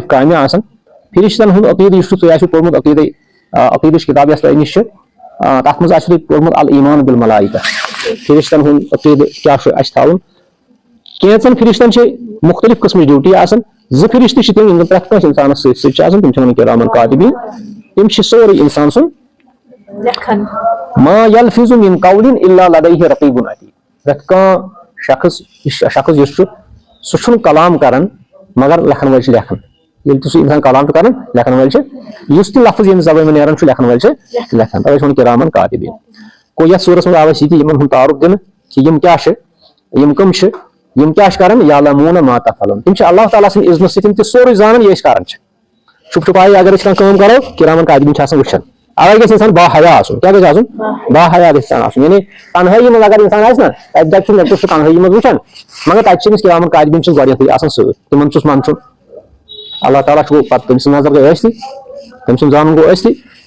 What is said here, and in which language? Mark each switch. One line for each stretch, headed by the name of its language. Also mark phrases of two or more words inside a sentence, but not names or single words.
Kashmiri: کامہِ آسان فرشتن ہُنٛد عقیٖدٕ یُس چھُ تۄہہِ آسِوٕ پوٚرمُت عقیٖدٕچ کِتاب یۄس تۄہہِ نِش چھِ تتھ منٛز آسِوٕ تۄہہِ پوٚرمُت
Arabic: الایمان بالملائکہ
Kashmiri: فرشتن ہُنٛد عقیٖدٕ کیاہ چھُ اَسہِ تھاوُن کینٛژن فرشتن چھِ مُختٔلِف قٕسمٕچ ڈیوٹی آسان زٕ فرشتہٕ چھِ تِم یِم زن پرٛٮ۪تھ کٲنٛسہِ اِنسانس سۭتۍ سۭتۍ چھِ آسان تِم چھِ ونان
Arabic: کِرامن کاتِبیٖن
Kashmiri: تِم چھِ سورُے اِنسان سُنٛد
Arabic: ما یلفظ من قول الا لدیہ رقیب عتیٖد
Kashmiri: پرٛٮ۪تھ کانٛہہ شخص یُس چھُ سُہ چھُنہٕ کلام کران مگر لیکھن وٲلۍ چھِ لیکھان ییٚلہِ تہِ سُہ اِنسان کلام چھُ کران لیکھن وٲلۍ چھِ یُس تہِ لفظ ییٚمہِ زبٲنۍ منٛز نیران چھُ لیکھن وٲلۍ چھِ لیکھان توے چھِ ونان
Arabic: کِرامن کاتِبیٖن
Kashmiri: گوٚو یتھ سورس منٛز آو اَسہِ یہِ تہِ یِمن ہُنٛد تعارُف دِنہٕ کہِ یِم کیاہ چھِ یِم کٕم چھِ یِم کیاہ چھِ کران
Arabic: یعلموٗنَ ما تفعلوٗن
Kashmiri: تِم چھِ اللہ تعالیٰ سٕنٛدِ اِذنہٕ سۭتۍ تہِ سورُے زانان یہِ أسۍ کران چھِ چھُپ چھُپایہِ اگر أسۍ کانٛہہ کٲم کرو
Arabic: کِرامن کاتِبیٖن
Kashmiri: چھِ آسان وٕچھان اوے گژھِ اِنسان باحیا آسُن کیاہ گژھِ آسُن باحیا گژھِ اِنسان آسُن یعنی تنہٲیی منٛز اگر اِنسان آسہِ نا تتہِ چھُ لٔڑکہٕ سُہ تنہٲیی منٛز وٕچھان مگر تتہِ چھِ أمِس
Arabic: کِرامن کاتِبیٖن
Kashmiri: چھِس گۄڈنیتھٕے آسان سۭتۍ تِمن چھُس منٛدچھُن اللہ تعالیٰ چھُ پتہٕ تٔمۍ سٕنٛز نظر گٔے ٲسۍتٕے تٔمۍ سُنٛد زانُن گوٚو ٲسۍتٕے